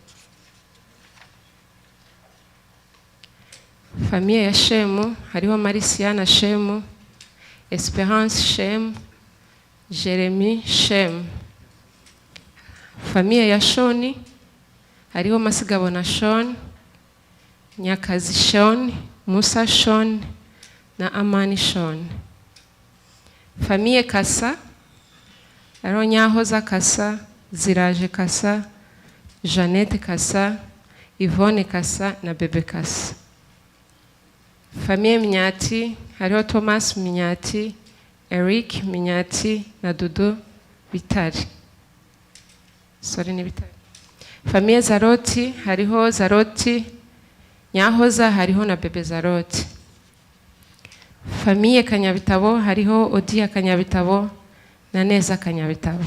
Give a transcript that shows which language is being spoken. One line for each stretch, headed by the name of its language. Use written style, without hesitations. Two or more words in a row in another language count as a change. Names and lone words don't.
Rundi: Famille ya Shemu hariho Marisiana Shemu, Esperance Shemu, Jeremy Shemu. Famille ya Shoni hariho Masigabo na Shon, Nyakazi Shon, Musa Shon na Amani Shon. Famille Kasa hariho Nyahoza Kasa, Ziraje Kasa, Jeannette Kasa, Yvonne Kasa na Bebe Kasa. Famille Minyati hariho Thomas Minyati, Eric Minyati na Dudu Bitari. Sorry ni Bitari. Famille Zaroti hariho Zaroti, Nyahoza hariho na Bebe Zaroti. Famille Kanyabitabo hariho Odia Kanyabitabo na Neza Kanyabitabo.